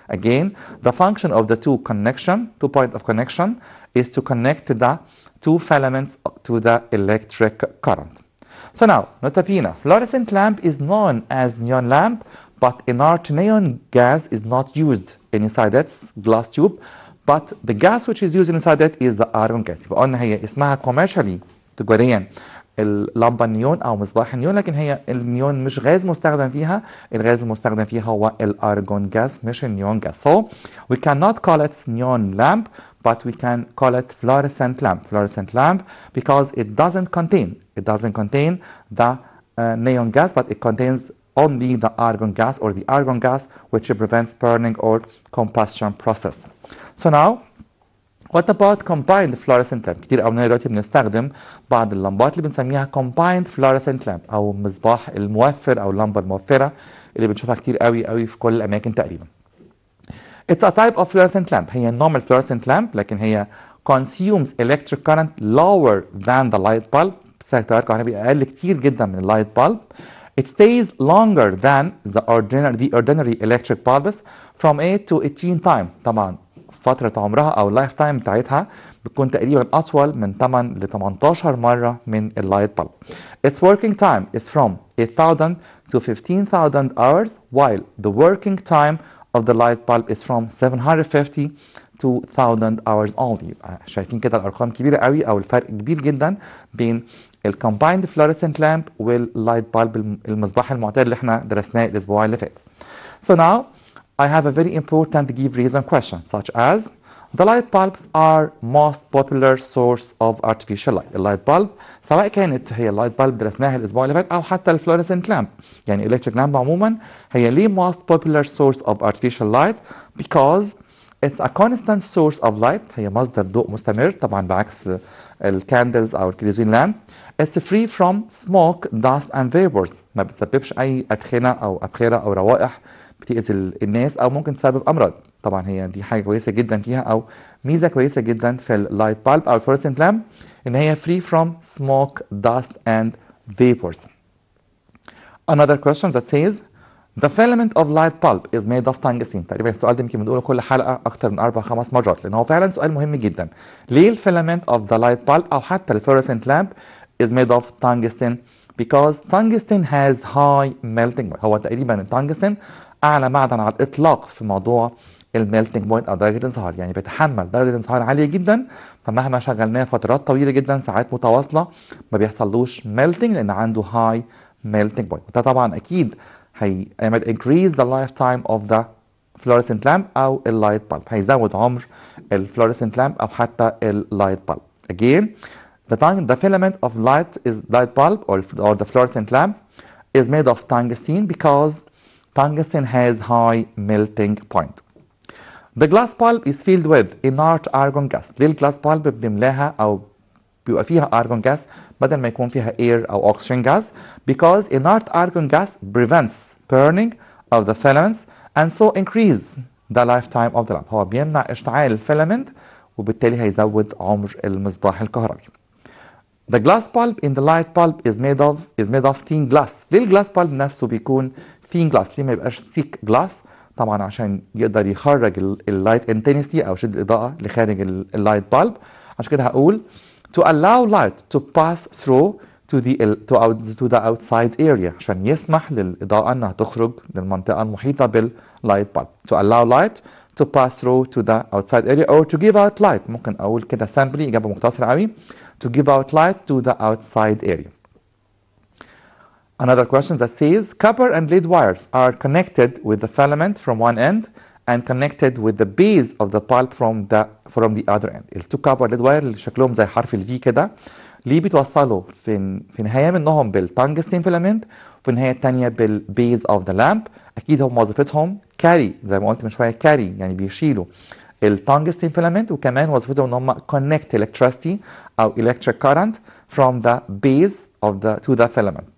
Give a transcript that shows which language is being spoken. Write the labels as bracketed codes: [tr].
[en] Again, the function of the two points of connection is to connect the two filaments to the electric current. So now, nota bene, fluorescent lamp is known as neon lamp, but inert neon gas is not used inside its glass tube, but the gas which is used inside it is the argon gas. [ar] يبقى قلنا هي اسمها commercially تجاريا اللمبة النيون أو مصباح النيون، لكن هي النيون مش غاز مستخدم فيها، الغاز المستخدم فيها هو الارجون gas مش النيون gas. [en] So we cannot call it neon lamp, but we can call it fluorescent lamp because it doesn't contain the neon gas, but it contains only the argon gas, or the argon gas which prevents burning or combustion process. So now, what about combined fluorescent lamp؟ [ar] كتير قوي دلوقتي بنستخدم بعض اللمبات اللي بنسميها combined fluorescent lamp او مصباح الموفر او اللمبه الموفره اللي بنشوفها كتير قوي في كل الاماكن تقريبا. [en] It's a type of fluorescent lamp. [ar] هي [en] normal fluorescent lamp، [ar] لكن هي [en] consumes electric current lower than the light bulb. [ar] بتستهلك تيار كهربي اقل كتير جدا من اللايت bulb. [en] It stays longer than the ordinary electric bulbs from 8 to 18 time. [ar] طبعا فترة عمرها أو اللايف تايم بتاعتها بتكون تقريبا أطول من 8 ل 18 مرة من اللايت bulb. [en] Its working time is from 8,000 to 15,000 hours, while the working time of the light bulb is from 750 to 1,000 hours only. [ar] شايفين كده الأرقام كبيرة قوي أو الفرق كبير جدا بين الcombined fluorescent lamp واللايت bulb المصباح المعتاد اللي احنا درسناه الأسبوع اللي فات. [en] So now I have a very important give reason question, such as The light bulbs are most popular source of artificial light. [ar] اللايت bulb سواء كانت هي اللايت bulb درسناها الاسبوع اللي فات او حتى الفلوريسنت لامب، يعني electric lamp عموما هي ليه [en] most popular source of artificial light because it's a constant source of light. [ar] هي مصدر ضوء مستمر طبعا بعكس الكاندلز او الكيروزين لامب. [en] It's free from smoke, dust and vapors. [ar] ما بتسببش اي ادخنه او ابخره او روائح بتأذي الناس او ممكن تسبب امراض. طبعا هي دي حاجه كويسه جدا فيها او ميزه كويسه جدا في اللايت بالب او الفلوريسنت لامب ان هي [en] free from smoke, dust and vapors. Another question that says the filament of light bulb is made of tungsten. [ar] تقريبا السؤال ده يمكن بنقوله كل حلقه اكتر من 4-5 مرات لان هو فعلا سؤال مهم جدا. ليه الفيلامنت [en] of the light bulb [ar] او حتى الفلوريسنت لامب [en] is made of tungsten? Because tungsten has high melting point. [ar] هو تقريبا التنجستن اعلى معدن على الاطلاق في موضوع الميلتنج بوينت او درجه الانصهار، يعني بيتحمل درجه انصهار عاليه جدا، فمهما شغلناه فترات طويله جدا ساعات متواصله ما بيحصلوش ميلتنج لان عنده هاي ميلتنج بوينت. ده طبعا اكيد هيعمل [en] increase the lifetime of the fluorescent lamp [ar] او اللايت bulb، هيزود عمر الفلوريسنت لامب او حتى اللايت bulb. [en] Again, the filament of light bulb or the fluorescent lamp is made of tungsten because tungsten has high melting point. The glass bulb is filled with inert argon gas. [ar] ليه الجلاس bulb بنملاها او بيبقى فيها [en] argon gas [ar] بدل ما يكون فيها [en] air او oxygen gas because inert argon gas prevents burning of the filaments and so increase the lifetime of the lamp. [ar] هو بيمنع اشتعال الفيلامنت وبالتالي هيزود عمر المصباح الكهربي. [en] The glass bulb in the light bulb is made of thin glass. [ar] ليه الجلاس bulb نفسه بيكون thin glass؟ ليه ما يبقاش thick glass؟ طبعا عشان يقدر يخرج اللايت intensity او شدة الإضاءة لخارج اللايت bulb. عشان كده هقول [en] to allow light to pass through to the outside area، [ar] عشان يسمح للإضاءة انها تخرج للمنطقة المحيطة باللايت bulb. [en] To allow light to pass through to the outside area or to give out light. [ar] ممكن اقول كده [en] simply [ar] إجابة مختصرة قوي [en] to give out light to the outside area. Another question that says copper and lead wires are connected with the filament from one end and connected with the base of the bulb from the other end. [ar] التو كوبر ليد واير اللي شكلهم زي حرف الفي كده ليه بيتوصلوا في نهايه منهم بالتنجستين فيلامنت وفي النهايه الثانيه بالبيز اوف ذا لامب. اكيد هم وظيفتهم كاري زي ما قلت من شويه كاري يعني بيشيلوا التنجستين فيلامنت وكمان وظيفتهم ان هم [en] connect electricity [ar] او [en] electric current from the base to the filament.